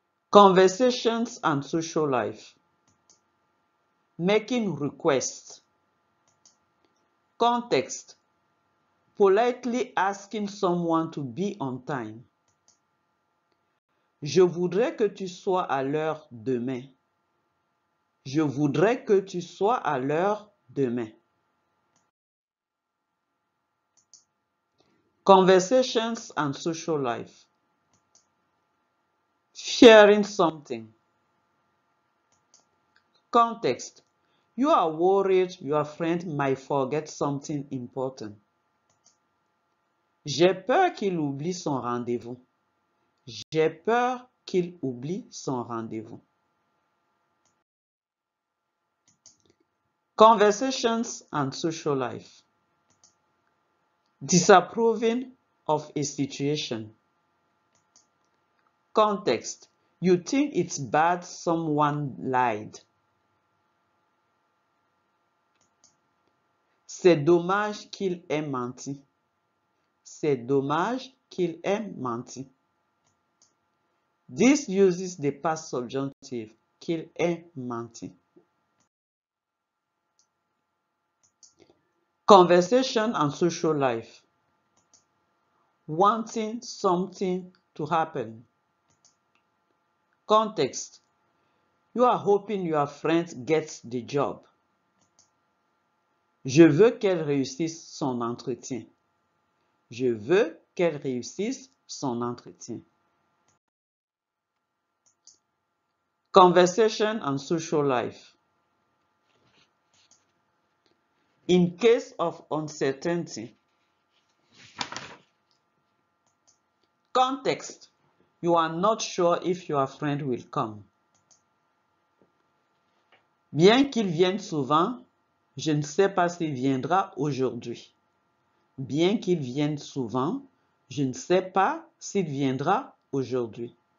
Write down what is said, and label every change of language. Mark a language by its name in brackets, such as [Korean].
[English] Conversations and social life. Making requests. Context. Politely asking someone to be on time. [French] Je voudrais que tu sois à l'heure demain. Je voudrais que tu sois à l'heure demain. [English] Conversations and social life. Fearing something. Context. You are worried your friend might forget something important. [French] J'ai peur qu'il oublie son rendez-vous. J'ai peur qu'il oublie son rendez-vous. [English] Conversations and social life. Disapproving of a situation. Context. You think it's bad someone lied. [French] C'est dommage qu'il ait menti. C'est dommage qu'il ait menti. [English] This uses the past subjunctive, [French] qu'il ait menti. [English] Conversation and social life. Wanting something to happen. Context. You are hoping your friend gets the job. [French] Je veux qu'elle réussisse son entretien. Je veux qu'elle réussisse son entretien. [English] Conversation and social life. In case of uncertainty. Context. You are not sure if your friend will come. [French] Bien qu'il vienne souvent, je ne sais pas s'il viendra aujourd'hui. Bien qu'il vienne souvent, je ne sais pas s'il viendra aujourd'hui.